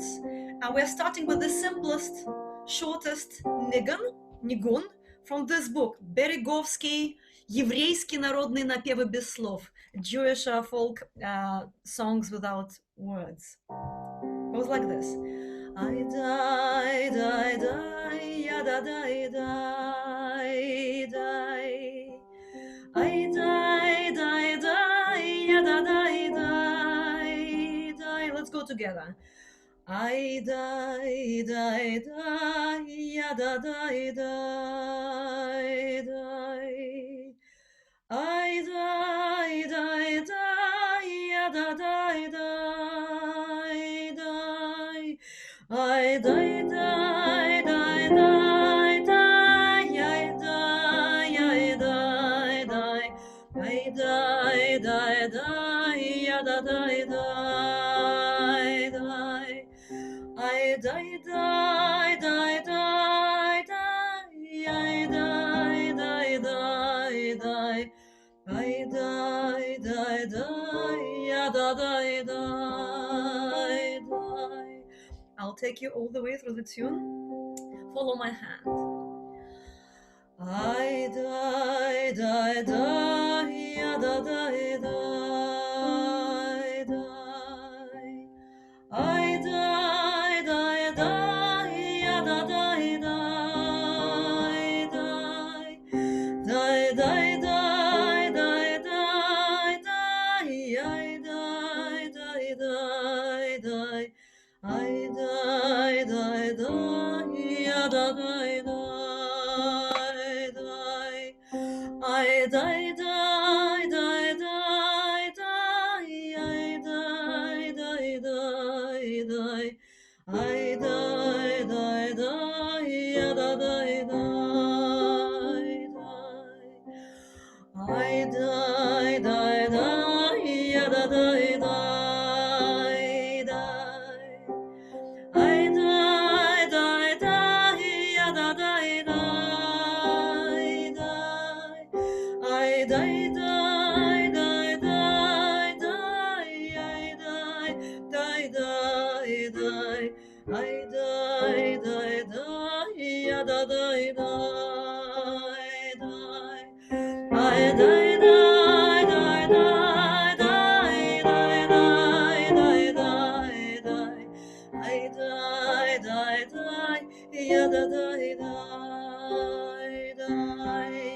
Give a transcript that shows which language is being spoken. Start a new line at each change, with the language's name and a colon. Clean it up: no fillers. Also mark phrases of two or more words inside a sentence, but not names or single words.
English: And we're starting with the simplest, shortest nigun from this book, Beregovsky,
Russian: Еврейские народные напевы без слов,
English: Jewish folk songs without words. Goes like this. I die, die, die, ya da die, die, die. I die, die, die, ya da die, die, die. Let's go together. I die, die, die, ya da die, die, die. I die, die, die, ya da die, die, die. I die, die, die, die, die, I die, I die, die. I die, die, die, ya da die, die, die. I die, die, die, die, die, I die, die, die, die. I die, die, die, ya da die, die, die. I'll take you all the way through the tune. Follow my hand. I die, die, die, ya da die, die, die. I die, die, die, ya da die, die, die. Die, die, die, die, die, die. I die, die, die, die. I die, die, die, ya da die, die, die. I die, die, die, die, die. I die, die, die, die. I die, die, die, ya da die, die, die. I die, die, die, ya da die, die, die. I die, die, die, ya da die, die, die. I die, die, die, die, die. I die, die, die, die. I die, die, die, ya da die, die, die. I die, die, die, die, die, die, die, die, die. I die, die, die, ya da die, die, die.